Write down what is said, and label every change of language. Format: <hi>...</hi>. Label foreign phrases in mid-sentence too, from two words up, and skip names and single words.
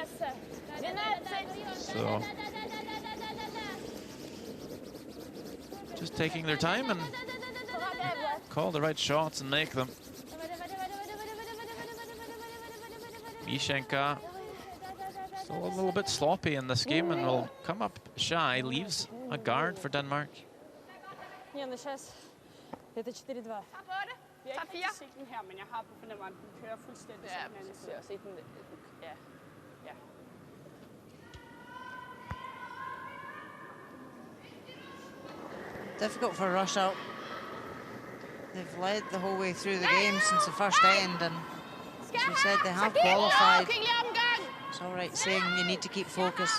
<en>So just taking their time and call the right shots and make them. Mishenka still a little bit sloppy in this game and will come up shy. Leaves a guard for Denmark.</en> <ru>Не, ну сейчас это 4-2.</ru> <da>Jeg har ikke set den her, men jeg har på fornemmer, at den kører fuldstændig som den anden. Jeg har set den. Ja. Ja.</da> <en>Difficult for Russia. They've led the whole way through the game since the first end, and as we said, they have qualified. It's all right saying you need to keep focused.</en>